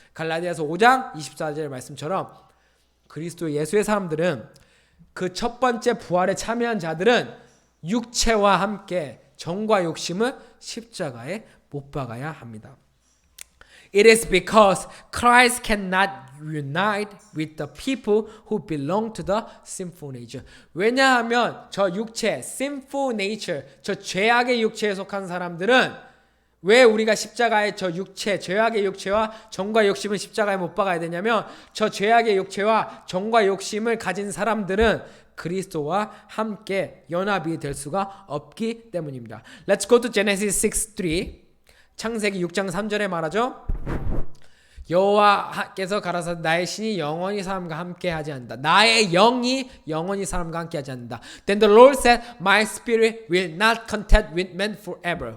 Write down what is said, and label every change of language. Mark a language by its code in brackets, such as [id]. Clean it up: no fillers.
[ko] 갈라디아서 5장 24절 말씀처럼 그리스도 예수의 사람들은 그 첫 번째 부활에 참여한 자들은 육체와 함께 정과 욕심을 십자가에 못 박아야 합니다. [en] It is because Christ cannot unite with the people who belong to the sinful nature. [ko] 왜냐하면 저 육체, sinful nature, 저 죄악의 육체에 속한 사람들은 왜 우리가 십자가에 저 육체, 죄악의 육체와 정과 욕심을 십자가에 못 박아야 되냐면 저 죄악의 육체와 정과 욕심을 가진 사람들은 그리스도와 함께 연합이 될 수가 없기 때문입니다. [en] Let's go to Genesis 6:3. [ko] 창세기 6장 3절에 말하죠. 여호와께서 가라사대 나의 신이 영원히 사람과 함께 하지 않는다. 나의 영이 영원히 사람과 함께 하지 않는다. [en] Then the Lord said, My spirit will not contend with men forever.